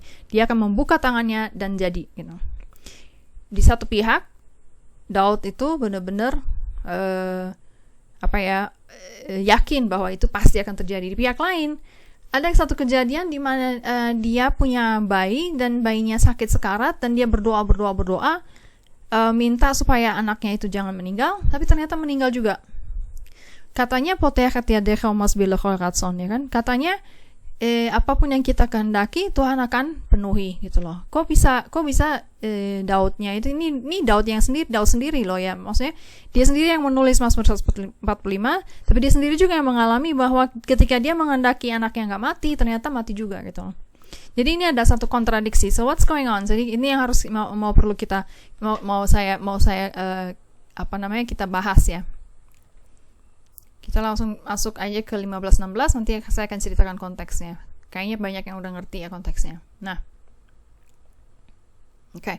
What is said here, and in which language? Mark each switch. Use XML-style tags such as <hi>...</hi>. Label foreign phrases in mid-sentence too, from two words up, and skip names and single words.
<id>Dia akan membuka tangannya dan jadi gitu. Di satu pihak Daud itu benar-benar yakin bahwa itu pasti akan terjadi. Di pihak lain ada satu kejadian di mana dia punya bayi dan bayinya sakit sekarat dan dia berdoa minta supaya anaknya itu jangan meninggal, tapi ternyata meninggal juga.</id> <he>Katanya פותח את ידך ומשביע לכל חי רצון</he> <id>ya kan? Katanya apapun yang kita kehendaki Tuhan akan penuhi gitu loh. Kok bisa Daudnya itu ini Daud sendiri loh ya. Maksudnya dia sendiri yang menulis Mazmur 145, tapi dia sendiri juga yang mengalami bahwa ketika dia menghendaki anaknya enggak mati, ternyata mati juga gitu loh. Jadi ini ada satu kontradiksi.</id> <en>So what's going on?</en> <id>Jadi ini yang harus perlu kita mau saya kita bahas ya. Kita langsung masuk aja ke 15-16, nanti saya akan ceritakan konteksnya. Kayaknya banyak yang udah ngerti ya konteksnya. Nah, oke.</id>